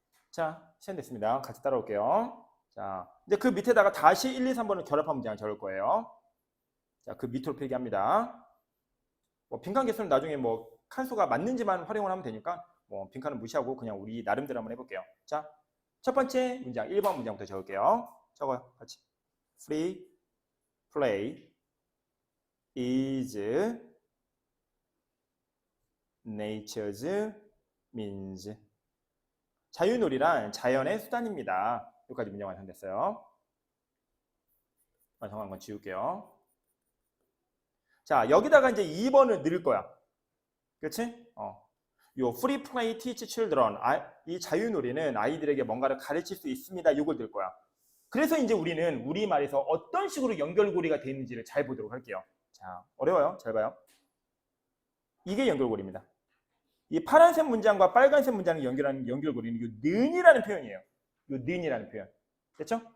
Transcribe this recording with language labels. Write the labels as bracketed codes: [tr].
[ko] 자, 시간 됐습니다. 같이 따라올게요. 자, 이제 그 밑에다가 다시 1, 2, 3번을 결합한 문장을 적을 거예요. 자, 그 밑으로 필기합니다. 뭐 빈칸 개수는 나중에 뭐 칸수가 맞는지만 활용을 하면 되니까 뭐 빈칸은 무시하고 그냥 우리 나름대로 한번 해볼게요. 자, 첫 번째 문장 1번 문장부터 적을게요. 적어요. 같이. [en] Free play is nature's means. [ko] 자유놀이란 자연의 수단입니다. 여기까지 문장 완성됐어요. 완성한 건 지울게요. 자, 여기다가 이제 2번을 넣을 거야. 그렇지? [en] 요 free play teach children. [ko] 이 자유놀이는 아이들에게 뭔가를 가르칠 수 있습니다. 이걸 넣을 거야. 그래서 이제 우리는 우리말에서 어떤 식으로 연결고리가 되어 있는지를 잘 보도록 할게요. 자, 어려워요. 잘 봐요. 이게 연결고리입니다. 이 파란색 문장과 빨간색 문장을 연결하는 연결고리는 이 는이라는 표현이에요. 이 는이라는 표현. 됐죠?